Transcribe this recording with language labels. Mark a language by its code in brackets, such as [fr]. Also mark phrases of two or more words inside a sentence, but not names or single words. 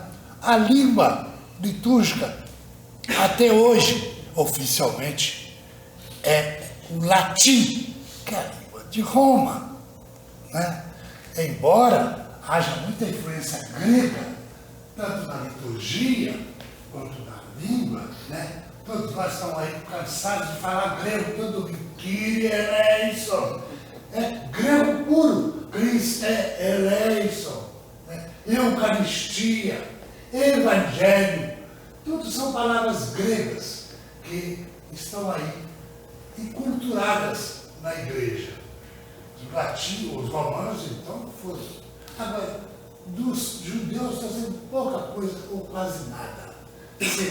[pt] A língua litúrgica, até hoje, oficialmente, é o latim, que é a língua de Roma. Né? Embora haja muita influência grega, tanto na liturgia quanto na língua, né? Todos nós estamos aí cansados de falar grego todo domingo. [el] Κύριε ἐλέησον. [pt] É grego puro. [el] Χριστὲ ἐλέησον. [pt] Né? Eucaristia. Evangelho. Tudo são palavras gregas que estão aí enculturadas na igreja. Os latinos, os romanos, então, foram. Agora, dos judeus está sendo pouca coisa ou quase nada.